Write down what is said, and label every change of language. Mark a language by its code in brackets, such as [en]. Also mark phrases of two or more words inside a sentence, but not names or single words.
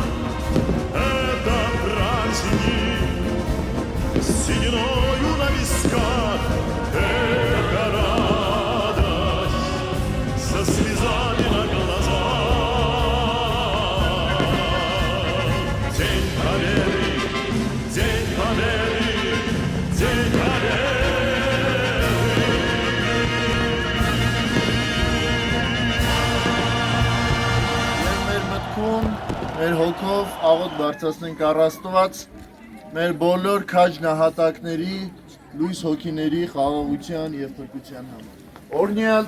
[ru] Это праздник сединою на висках, это радость со слезами на глазах. День победы, день победы, день победы. [hy] Մեր մտքում, մեր հոգով աղոտ բարձրացնենք առ Աստված, մեր բոլոր քաջ նահատակների, լույս հոգիների խաղաղության և փրկության համար։ Օրհնյալ